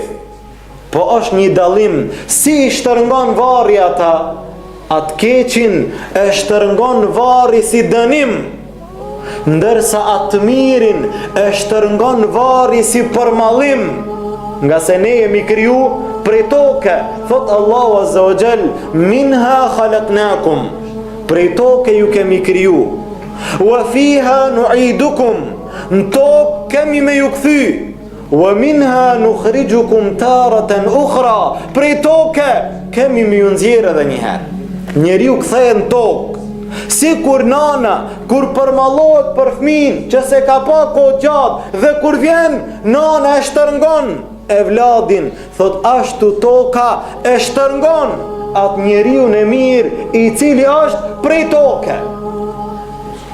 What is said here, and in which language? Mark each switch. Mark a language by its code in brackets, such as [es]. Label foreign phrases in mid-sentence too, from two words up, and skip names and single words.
[sq] Po është një dalim, si i shtërngon varri ata, atë keqin e shtërngon varri si dënim, ndërsa atë mirin e shtërngon varri si përmallim, nga se ne jemi kriju prej toke. Thot Allahu [ar] عز وجل منها خلقناكم, [sq] prej toke ju kemi kriju, [ar] وفيها نعيدكم, [sq] në tokë kemi me ju kthy, [ar] ومنها نخرجكم تارة أخرى, [sq] prej toke kemi me ju nxjerrë edhe një herë. Njeriu kthehet në tokë, si kur nana kur përmallohet për fëmin që se ka pa kohë gjatë, dhe kur vjen nana e shtërngon e vladin, thot ashtu toka e shtërngon atë njeriu në mirë i cili është prej toke.